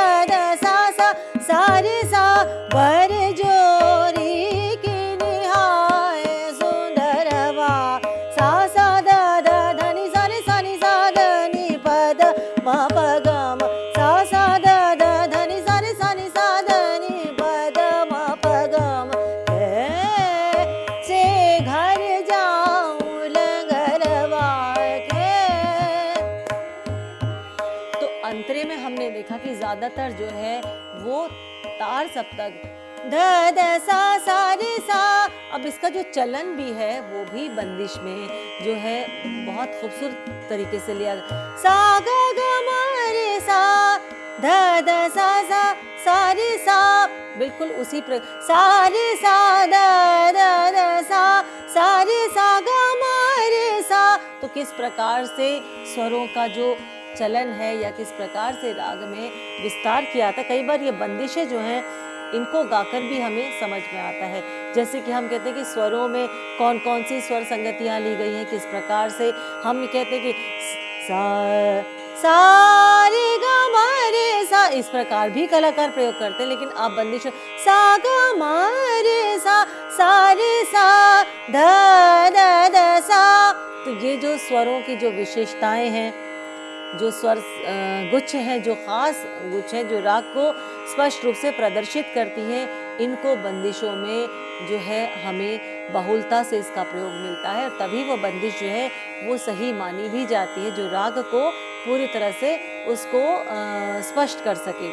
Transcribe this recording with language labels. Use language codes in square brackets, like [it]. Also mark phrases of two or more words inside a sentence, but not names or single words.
[hi] द सा सा सा रे सा बर जोरी की निहाय सुंदरवा सा सा द द ध नि सा रे सा नि सा द नि प द म प ग म सा सा द द ध नि सा रे सा नि सा द नि प द म प ग म से घर जाऊं लंगरवा के। तो अंतरे में हमने देखा कि ज्यादातर जो है वो तार सप्तक ध द सा सा रे सा। अब इसका जो चलन भी है वो भी बंदिश में जो है बहुत खूबसूरत तरीके से लिया सा ग ग म रे सा ध द सा सा सा रे सा, बिल्कुल उसी सा रे सा द द द सा सा रे सा ग म रे सा। तो किस प्रकार से स्वरों का जो चलन है या किस प्रकार से राग में विस्तार किया था। कई बार ये बंदिशें जो हैं इनको गाकर भी हमें समझ में आता है, जैसे कि हम कहते हैं कि स्वरों में कौन कौन सी स्वर संगतियाँ ली गई हैं, किस प्रकार से हम कहते हैं कि सा सा रे ग म रे सा, इस प्रकार भी कलाकार प्रयोग करते हैं। लेकिन आप बंदिश सा ग म रे सा रे सा ध द द सा, तो ये जो स्वरों की जो विशेषताएं हैं जो स्वर गुच्छ हैं, जो खास गुच्छ हैं जो राग को स्पष्ट रूप से प्रदर्शित करती हैं, इनको बंदिशों में जो है हमें बहुलता से इसका प्रयोग मिलता है, और तभी वो बंदिश जो है वो सही मानी भी जाती है, जो राग को पूरी तरह से उसको स्पष्ट कर सके।